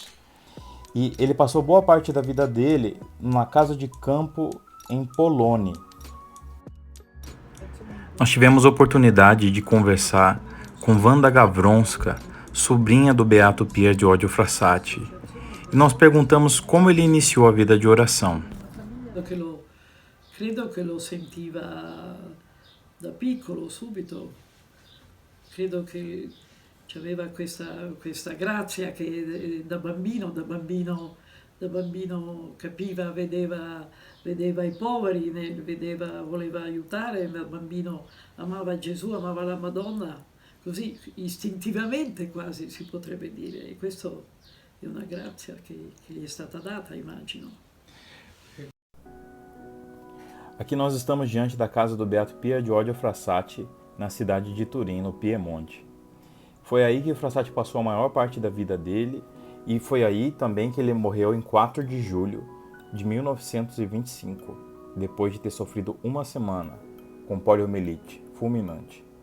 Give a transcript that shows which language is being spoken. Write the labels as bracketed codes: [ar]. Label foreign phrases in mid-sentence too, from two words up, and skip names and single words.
[pt] E ele passou boa parte da vida dele numa casa de campo em Poloni. Nós tivemos a oportunidade de conversar com Wanda Gawronska, sobrinha do beato Pier Giorgio Frassati, e nós perguntamos como ele iniciou a vida de oração. [it] Credo che lo sentiva da piccolo, subito. Credo che aveva questa grazia che da bambino capiva, vedeva i poveri, voleva aiutare, da bambino amava Gesù, amava la Madonna, così istintivamente quasi si potrebbe dire. E questo è una grazia che gli è stata data, immagino. [pt] Aqui nós estamos diante da casa do beato Pier Giorgio Frassati, na cidade de Turim, no Piemonte. Foi aí que Frassati passou a maior parte da vida dele e foi aí também que ele morreu em 4 de julho de 1925, depois de ter sofrido uma semana com poliomielite fulminante.